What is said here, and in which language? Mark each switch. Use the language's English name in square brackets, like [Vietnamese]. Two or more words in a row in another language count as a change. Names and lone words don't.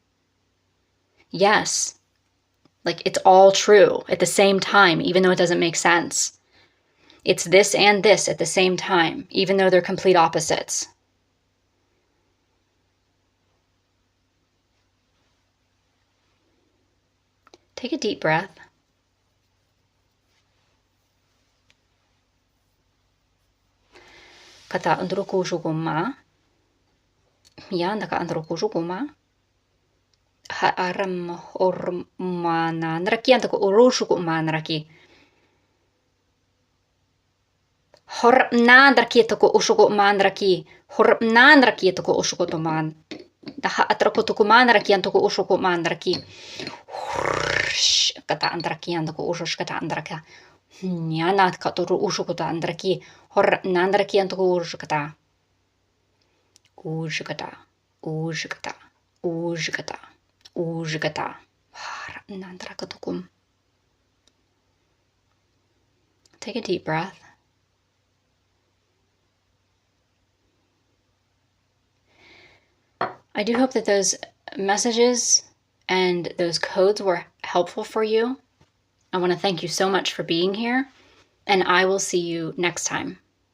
[English] Yes, like it's all true at the same time, even though it doesn't make sense. It's this and this at the same time, even though they're complete opposites. Take a deep breath. Kata andro kuju goma. Ya ndaka andro kuju goma. Ha aram ormana nraki andako urushu goma nraki. Horp nandraki toko ushugo mandraki. Horp nandraki toko ushugo toman. Daha atrako toko mandraki antoko ushugo mandraki. Kata andraki andako ushush kata andraka. Nyanat katuru ushugo ta andraki. Horp nandraki antoko ushukata. Ushukata. Ushukata. Ushukata. Ushukata. Horp nandraka tokum. Take a deep breath. I do hope that those messages and those codes were helpful for you. I want to thank you so much for being here, and I will see you next time.